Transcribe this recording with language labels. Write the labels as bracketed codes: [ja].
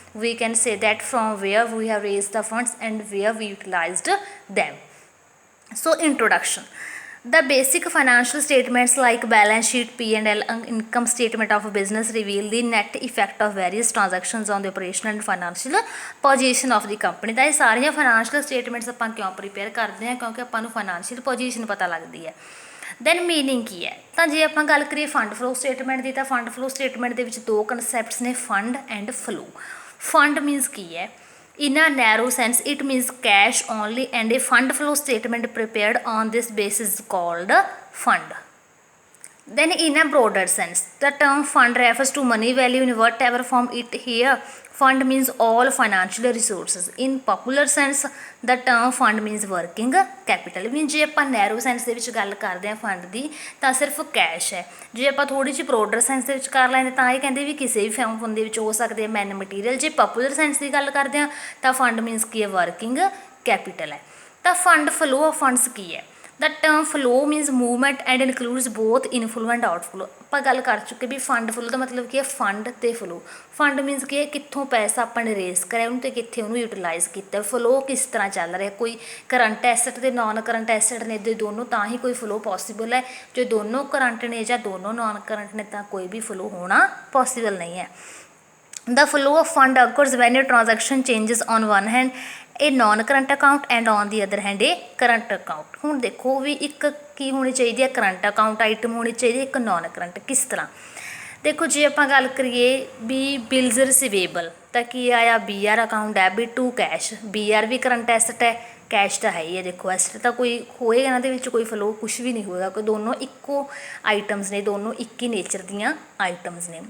[en] We can say that from where we have raised the funds and where we utilized them. So introduction. The basic financial statements like balance sheet, P&L, income statement of a business reveal the net effect of various transactions on the operational and financial position of the company. [pa] ਤਾਂ ਇਹ ਸਾਰੀਆਂ financial statements ਆਪਾਂ ਕਿਉਂ prepare ਕਰਦੇ ਹਾਂ? ਕਿਉਂਕਿ ਆਪਾਂ ਨੂੰ financial position ਪਤਾ ਲੱਗਦੀ ਹੈ। ਦੈਨ ਮੀਨਿੰਗ ਕੀ ਹੈ? ਤਾਂ ਜੇ ਆਪਾਂ ਗੱਲ ਕਰੀਏ ਫੰਡ ਫਲੋ ਸਟੇਟਮੈਂਟ ਦੀ, ਤਾਂ ਫੰਡ ਫਲੋ ਸਟੇਟਮੈਂਟ ਦੇ ਵਿੱਚ ਦੋ ਕਨਸੈਪਟਸ ਨੇ, fund and flow. Fund means ਕੀ ਹੈ? [en] In a narrow sense, it means cash only, and a fund flow statement prepared on this basis is called fund. Then in a broader sense, the term fund refers to money value in whatever form it here. Fund means all financial resources. In popular sense, the term fund means working capital. [pa] Means ਜੇ ਆਪਾਂ narrow sense ਦੇ ਵਿੱਚ ਗੱਲ ਕਰਦੇ ਹਾਂ fund ਦੀ, ਤਾਂ ਸਿਰਫ cash ਹੈ। ਜੇ ਆਪਾਂ ਥੋੜ੍ਹੀ ਜਿਹੀ ਬਰੋਡਰ ਸੈਂਸ ਦੇ ਵਿੱਚ ਕਰ ਲੈਂਦੇ ਤਾਂ ਇਹ ਕਹਿੰਦੇ ਵੀ ਕਿਸੇ ਵੀ ਫੰਡ ਦੇ ਵਿੱਚ ਹੋ ਸਕਦੇ ਆ ਮੈਨ ਮਟੀਰੀਅਲ। ਜੇ ਪਪੂਲਰ ਸੈਂਸ ਦੀ ਗੱਲ ਕਰਦੇ ਹਾਂ ਤਾਂ ਫੰਡ ਮੀਨਸ ਕੀ ਹੈ? ਵਰਕਿੰਗ ਕੈਪੀਟਲ ਹੈ। ਤਾਂ ਫੰਡ ਫਲੋ ਆਫ ਫੰਡਸ ਕੀ ਹੈ? [en] The term flow means movement and includes both inflow and outflow. [pa] ਆਪਾਂ ਗੱਲ ਕਰ ਚੁੱਕੇ ਵੀ ਫੰਡ ਫਲੋ ਦਾ ਮਤਲਬ ਕੀ ਹੈ? ਫੰਡ ਤੇ ਫਲੋ। ਫੰਡ ਮੀਨਸ ਕੀ ਹੈ? ਕਿੱਥੋਂ ਪੈਸਾ ਆਪਾਂ ਨੇ ਰੇਸ ਕਰਿਆ ਉਹਨੂੰ ਤੇ ਕਿੱਥੇ ਉਹਨੂੰ ਯੂਟੀਲਾਈਜ਼ ਕੀਤਾ। ਫਲੋ ਕਿਸ ਤਰ੍ਹਾਂ ਚੱਲ ਰਿਹਾ? ਕੋਈ ਕਰੰਟ ਐਸਟ ਤੇ ਨਾਨ ਕਰੰਟ ਐਸਟ ਨੇ, ਦੇ ਦੋਨੋਂ ਤਾਂ ਹੀ ਕੋਈ ਫਲੋ ਪੋਸੀਬਲ ਹੈ। ਜੇ ਦੋਨੋਂ ਕਰੰਟ ਨੇ ਜਾਂ ਦੋਨੋਂ ਨਾਨ ਕਰੰਟ ਨੇ ਤਾਂ ਕੋਈ ਵੀ ਫਲੋ ਹੋਣਾ ਪੋਸੀਬਲ ਨਹੀਂ ਹੈ। [en] The flow of fund occurs when a transaction changes on one hand a non-current account and on the other hand a current account. [pa] ਹੁਣ ਦੇਖੋ ਵੀ ਇੱਕ ਕੀ ਹੋਣੀ ਚਾਹੀਦੀ ਹੈ? ਕਰੰਟ ਅਕਾਊਂਟ ਆਈਟਮ ਹੋਣੀ ਚਾਹੀਦੀ ਹੈ, ਇੱਕ ਨੋਨ ਕਰੰਟ। ਕਿਸ ਤਰ੍ਹਾਂ? ਦੇਖੋ ਜੇ ਆਪਾਂ ਗੱਲ ਕਰੀਏ ਵੀ ਬਿਲਸ ਰਿਸੀਵੇਬਲ, ਤਾਂ ਕੀ ਆਇਆ? BR account, debit to cash. BR we current ਐਸਟ ਹੈ, ਕੈਸ਼ ਤਾਂ ਹੈ ਹੀ ਹੈ। ਦੇਖੋ ਐਸਟ ਤਾਂ ਕੋਈ ਹੋਏਗਾ ਇਹਨਾਂ ਦੇ ਵਿੱਚ ਕੋਈ ਫਲੋ ਕੁਛ ਵੀ ਨਹੀਂ ਹੋਏਗਾ, ਕੋਈ ਦੋਨੋਂ ਇੱਕੋ ਆਈਟਮਸ ਨੇ, ਦੋਨੋਂ ਇੱਕ ਹੀ ਨੇਚਰ ਦੀਆਂ ਆਈਟਮਸ ਨੇ।